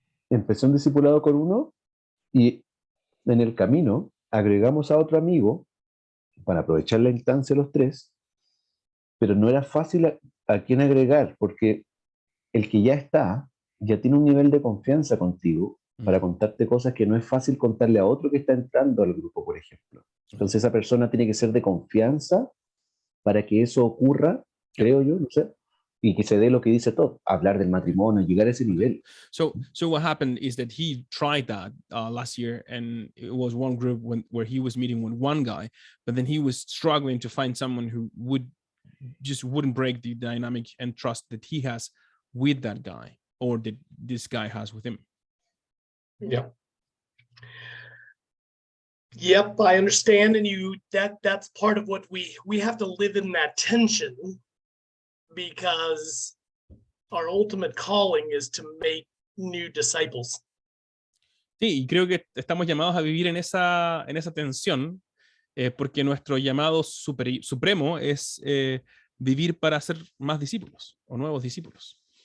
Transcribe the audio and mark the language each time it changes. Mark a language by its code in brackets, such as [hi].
[es] Empecé un discipulado con uno y en el camino agregamos a otro amigo para aprovechar la instancia los tres, pero no era fácil a quién agregar, porque el que ya tiene un nivel de confianza contigo para contarte cosas que no es fácil contarle a otro que está entrando al grupo, por ejemplo. Entonces esa persona tiene que ser de confianza para que eso ocurra, creo yo, no sé, y que se dé lo que dice todo, hablar del matrimonio, llegar a ese nivel. [en] So what happened is that he tried that last year, and it was one group where he was meeting with one guy, but then he was struggling to find someone who wouldn't break the dynamic and trust that he has with that guy, or that this guy has with him. Yeah. Yep, I understand, and that's part of what we have to live in, that tension, because our ultimate calling is to make new disciples. [es] Sí, y creo que estamos llamados a vivir en esa tensión, porque nuestro llamado supremo es vivir para hacer más discípulos o nuevos discípulos.